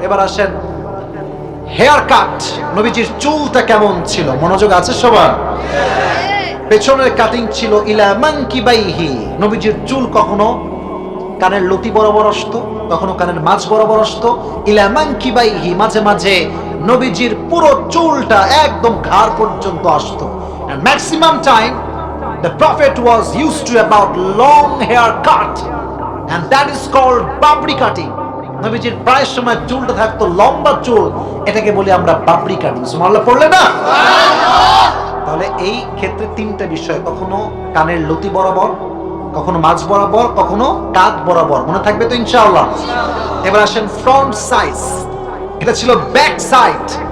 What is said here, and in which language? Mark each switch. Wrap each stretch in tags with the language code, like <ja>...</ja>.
<bn>এবার আসেন hair cut, নবীজির চুলটা কেমন ছিল? মনোযোগ আছে সবার? পেছনের কাটিং ছিল</bn> <ar>ইলা মানকিবাইহি,</ar> <bn>নবীজির চুল কখনো কানের লতি বরাবর আসতো, কখনো কানের মাঝ বরাবর আসতো।</bn> <ar>ইলা মানকিবাইহি,</ar> <bn>মাঝে মাঝে নবীজির পুরো চুলটা একদম ঘাড় পর্যন্ত আসতো।</bn> <en>And maximum time the prophet was used to about long haircut, and that is called babri cutting.</en> <bn>নবীজির প্রায় সময় চুলটা থাকতো লম্বা চুল, এটাকে বলি আমরা বাবরি কাটিং। সুবহানাল্লাহ পড়লে না? তাহলে এই ক্ষেত্রে তিনটা বিষয়, কখনো কানের লতি বরাবর, কখনো মাঝ বরাবর, কখনো কাঁধ বরাবর, মনে থাকবে তো ইনশাআল্লাহ। এবার আসেন ফ্রন্ট সাইজ, এটা ছিল ব্যাক সাইড।</bn>